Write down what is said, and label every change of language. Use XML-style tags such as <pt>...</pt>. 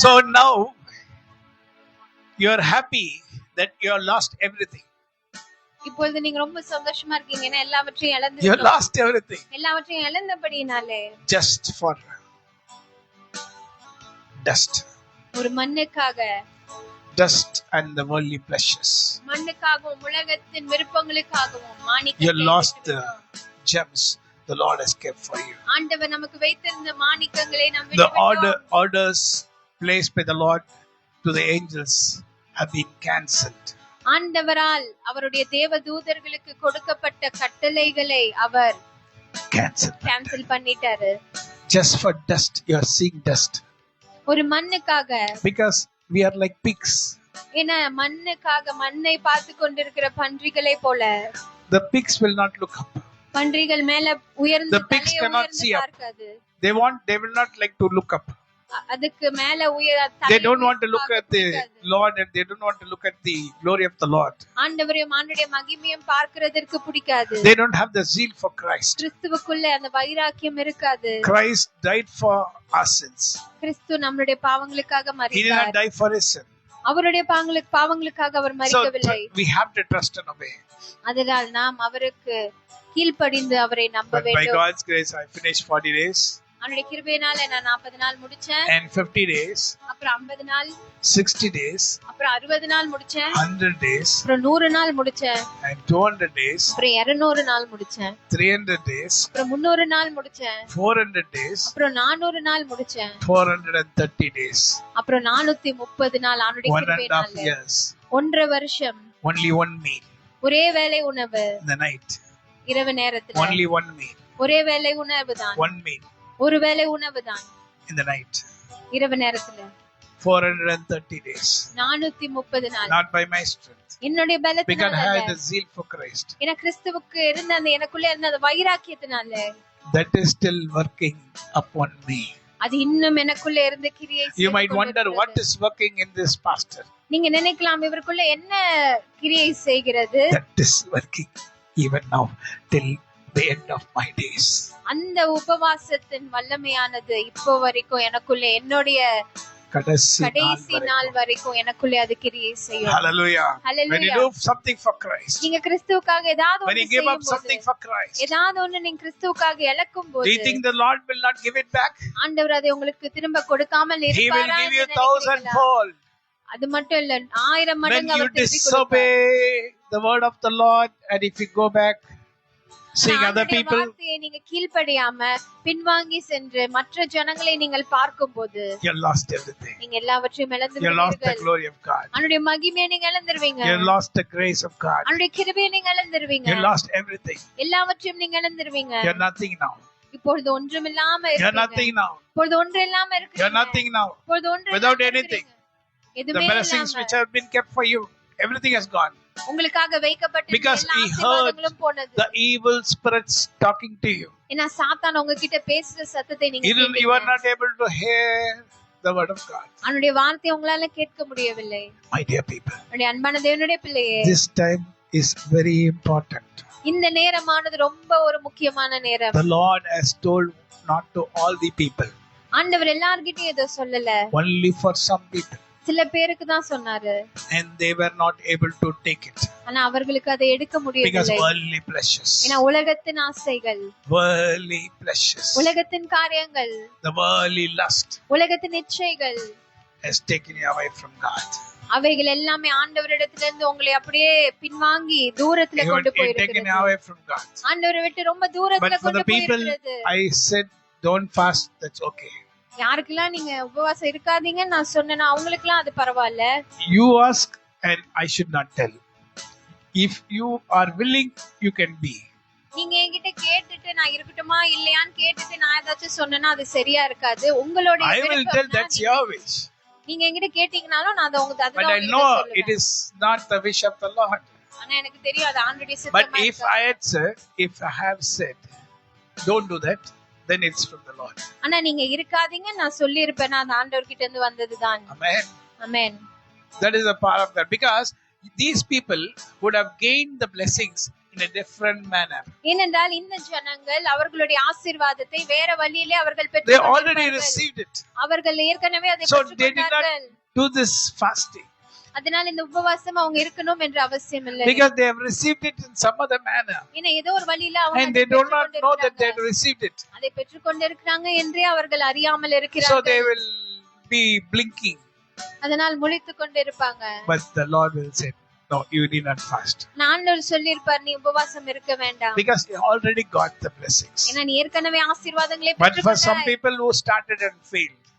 <en>So now you are happy that you have lost everything.</en> <ta>இப்பொழுது நீங்க ரொம்ப சந்தோஷமா இருக்கீங்க. ஏன்னா எல்லாவற்றையும்</ta> <en>You</en> <ta>இழந்து</ta> <en>have lost everything</en> <ta>எல்லாவற்றையும் இழந்தபடினாலே</ta> <en>just for dust.</en> <ta>ஒரு மண்ணுக்காக</ta> <en>Dust and the worldly pleasures.</en> <ta>மண்ணுக்காகவும் உலகத்தின் விருப்பங்களுக்காகவும்</ta> <en>You</en> <ta>மாணிக்கத்தை</ta> <en>lost the</en> <ta>விட்டுவிட்டோம்.</ta> <en>gems the Lord has kept for you.</en> <ta>ஆண்டவர் நமக்கு வைத்திருந்த மாணிக்கங்களை நாம்</ta> <en>The</en> <ta>விட்டுவிட்டோம்.</ta> <en>orders placed by the Lord to the angels have been cancelled.</en> <ta>ஆண்டவரால் அவருடைய தேவ தூதர்களுக்கு கொடுக்கப்பட்ட கட்டளைகளை அவர்</ta> <en>Cancelled.</en> <ta>கேன்சல் பண்ணிட்டாரு.</ta> <en>Just for dust, you are seeing dust.</en> <ta>ஒரு மண்ணுக்காக.</ta> <en>Because we are like pigs.</en> <ta>ஏன்னா மண்ணுக்காக மண்ணை பார்த்து கொண்டிருக்கிற பன்றிகளை போல.</ta> <en>The pigs will not look up.</en> <ta>பன்றிகள் மேல உயர்ந்து</ta> <en>The pigs</en> <ta>தலையை</ta> <en>cannot</en> <ta>உயர்ந்து</ta> <en>see up.</en> <ta>பார்க்காது.</ta> <en>They will not like to look up.</en> <ta>அதுக்கு மேல</ta> <en>They don't want to look at the Lord and they don't want to look at the glory of the Lord.</en> <ta>ஆண்டவரையும் ஆண்டவருடைய மகிமையும் பார்க்கிறதற்கு பிடிக்காது.</ta> <en>They don't have the zeal for Christ.</en> <ta>கிறிஸ்துவுக்குள்ள அந்த வைராக்கியம் இருக்காது.</ta> <en>Christ died for our sins.</en> <ta>கிறிஸ்து நம்மளுடைய பாவங்களுக்காக</ta> <en>He did not</en> <ta>மரித்தார்.</ta> <en>die for his sin.</en> <ta>அவருடைய பாவங்களுக்காக அவர்</ta> <en>So</en> <ta>மரிக்கவில்லை.</ta> <en>we have to trust and obey.</en> <ta>அதனால் நாம் அவருக்கு கீழ்ப்படிந்து அவரை நம்ப</ta> <en>But by</en> <ta>வேண்டும்.</ta> <en>God's grace, I finished 40 days.</en> <ta>அவருடைய கிருபையினால நான் 40 நாள் முடிச்சேன்.</ta> <en>And 50 days.</en> <ta>அப்புறம் 50 நாள்.</ta> <en>60 days.</en> <ta>அப்புறம் 60 நாள் முடிச்சேன்.</ta> <en>100 days.</en> <ta>அப்புறம் 100 நாள் முடிச்சேன்.</ta> <en>And 200 days.</en> <ta>அப்புறம் 200 நாள் முடிச்சேன்.</ta> <en>300 days.</en> <ta>அப்புறம் 300 நாள் முடிச்சேன்.</ta> <en>400 days.</en> <ta>அப்புறம் 400 நாள் முடிச்சேன்.</ta> <en>430 days.</en> <ta>அப்புறம் 430 நாள் அவருடைய கிருபையினால.</ta> <en>1.5 years.</en> <ta>1.5 வருஷம்.</ta> <en>Only one meal.</en> <ta>ஒரே வேளை உணவு.</ta> <en>In the night.</en> <ta>இரவு நேரத்துல.</ta> <en>Only one meal.</en> <ta>ஒரே வேளை உணவு தான்.</ta> <en>One meal.</en> <ta>ஒரு வேளை உணவு தான்.</ta> <en>In the night.</en> <ta>இரவு நேரத்துல.</ta> <en>430 days.</en> <ta>430 நாள்.</ta> <en>Not by my strength.</en> <ta>என்னுடைய பலத்தினால</ta> <en>Because I</en> <ta>அல்ல.</ta> <en>had the zeal for Christ.</en> <ta>ஏன்னா கிறிஸ்துவுக்கு இருந்த அந்த எனக்குள்ள இருந்த அந்த வைராக்கியத்தினால.</ta> <en>That is still working upon me.</en> <ta>அது இன்னும் எனக்குள்ள இருந்த கிரியை செய்து</ta> <en>You might wonder what is working in this pastor.</en> <ta>நீங்க நினைக்கலாம் இவருக்குள்ள என்ன கிரியை செய்கிறது?</ta> <en>That is working even now till the end of my days.</en> <ta>அந்த உபவாசத்தின் வல்லமையானது இப்போ வரைக்கும் எனக்குள்ள என்னுடைய கடைசி நாள் வரைக்கும் எனக்குள்ள அது கிரியை செய்யும்.</ta> <en>Hallelujah. When you do something for Christ.</en> <ta>நீங்க கிறிஸ்துவுக்காக ஏதாவது</ta> <en>When you give up something for Christ.</en> <ta>ஏதாவது ஒன்னு நீங்க கிறிஸ்துவுக்காக இழக்கும் போது.</ta> <en>Do you think the Lord will not give it back?</en> <ta>ஆண்டவர் அதை உங்களுக்கு திரும்ப கொடுக்காமல் இருப்பாரா?</ta> <en>He will give you 1,000-fold.</en> <ta>அது மட்டும் இல்ல 1000 மடங்கு அவர் திருப்பி கொடுப்பார்.</ta> <en>When you disobey the word of the Lord and if you go back seeing other people,</en> <ta>நீங்க கீழ்ப்படியாம பின்வாங்கி சென்று மற்ற ஜனங்களை நீங்கள் பார்க்கும்போது</ta> <en>you lost everything.</en> <ta>நீங்க எல்லாவற்றையும் இழந்து</ta> <en>you lost the glory of God.</en> <ta>அவருடைய மகிமையை நீங்க இழந்துருவீங்க.</ta> <en>you lost the grace of God.</en> <ta>அவருடைய கிருபையை நீங்க இழந்துருவீங்க.</ta> <en>you lost everything.</en> <ta>எல்லாவற்றையும் நீங்க இழந்துருவீங்க.</ta> <en>you are nothing now.</en> <ta>இப்பொழுது ஒன்றுமில்லாம இருக்கீங்க.</ta> <en>you are nothing now.</en> <ta>இப்பொழுது ஒன்றுமில்லாம இருக்கீங்க.</ta> <en>you are nothing now.</en> <ta>இப்பொழுது ஒன்றுமில்லாம</ta> <en>without anything.</en> <ta>எதுவுமே</ta> <en>the blessings which have been kept for you, everything has gone.</en> <ta>உங்களுக்காக வைக்கப்பட்ட</ta> <en>because he heard the evil spirits talking to you.</en> <ta>ஏன்னா சாத்தான் உங்ககிட்ட பேசுற சத்தத்தை நீங்க கேட்டீங்க.</ta> <en>you are not able to hear the word of God.</en> <ta>அவருடைய வார்த்தையை உங்களால கேட்க முடியவில்லை.</ta> <en>My dear people,</en> <ta>என்னுடைய அன்பான தேவனுடைய பிள்ளையே,</ta> <en>this time is very important.</en> <ta>இந்த நேரமானது ரொம்ப ஒரு முக்கியமான நேரம்.</ta> <en>The Lord has told not to all the people.</en> <ta>ஆண்டவர் எல்லார்கிட்டயும் இத சொல்லல.</ta> <en>only for some people.</en> <ta>சில பேருக்கு தான் சொன்னாரு.</ta> <en>and they were not able to take it.</en> <ta>ஆனா அவர்களுக்கு அதை எடுக்க முடியவில்லை.</ta> <en>because worldly pleasures.</en> <ta>ஏன்னா உலகத்தின் ஆசைகள்.</ta> <en>worldly pleasures.</en> <ta>உலகத்தின் காரியங்கள்.</ta> <en>the worldly lust.</en> <ta>உலகத்தின் இச்சைகள்</ta> <en>has taken you away from God.</en> <ta>அவைகள் எல்லாமே ஆண்டவரிடத்திலிருந்து உங்களை அப்படியே பின்வாங்கி தூரத்துல கொண்டு போயிருக்கிறது. ஆண்டவரை விட்டு ரொம்ப தூரத்துல கொண்டு போயிருக்கிறது.</ta> <en>I said don't fast, that's okay.</en> <ta>யாருக்கெல்லாம் நீங்க உபவாசம் இருக்காதீங்க நான் சொன்னேனா அவங்களுக்குலாம் அது பரவாயில்ல.</ta> <en>You ask and I should not tell. If you are willing, you can be.</en> <ta>நீங்க என்கிட்ட கேட்டுட்டு நான் இருக்கட்டுமா இல்லையான்னு கேட்டுட்டு நான் ஏதாச்சும் சொன்னேனா அது சரியா இருக்காது. உங்களுடைய</ta> <en>I will tell that's your wish.</en> <ta>நீங்க என்கிட்ட கேட்டீங்கனாலும் நான் அதை உங்களுக்கு</ta> <en>but I know it is not the wish of the Lord.</en> <ta>ஆனா எனக்கு தெரியும் அது ஆண்டவருடைய சித்தமா</ta> <en>but if I have said don't do that, then it's from the Lord.</en> <ta>ஆனா நீங்க இருக்காதீங்க நான் சொல்லி இருப்பேன் அது ஆண்டவர்கிட்ட இருந்து வந்ததுதான்.</ta> <en>Amen. Amen. That is a part of that because these people would have gained the blessings in a different manner.</en> <ta>ஏனென்றால் இந்த ஜனங்கள் அவர்களுடைய ஆசீர்வாதத்தை வேற வழியிலே அவர்கள் பெற்று</ta> <en>they already received it.</en> <ta>அவர்கள் ஏற்கனவே அதை பெற்றுக்கொண்டார்கள்.</ta> <en>So they did not do this fasting.</en> <ta>அதனால இந்த உபவாசம் அவங்க இருக்கணும் என்ற அவசியம் இல்லை.</ta> <en>because they have received it in some other manner.</en> <ta>ஏன்னா ஏதோ ஒரு வழியில அவங்க</ta> <en>and they do not know that they have received it.</en> <ta>அதை பெற்றுக்கொண்டிருக்கிறாங்க என்றே அவர்கள் அறியாமல் இருக்கிறார்கள்.</ta> <en>so they will be blinking.</en> <ta>அதனால் முழித்துக் கொண்டிருப்பாங்க.</ta> <en>but the Lord will say no, you need not fast.</en> <ta>ஆண்டவர் சொல்லிருப்பார் நீ உபவாசம் இருக்க வேண்டாம்.</ta> <en>because they already got the blessings.</en> <ta>ஏன்னா நீ ஏற்கனவே ஆசீர்வாதங்களை பெற்றுக்கொண்டாய்.</ta> <en>but for some people who started and failed.</en>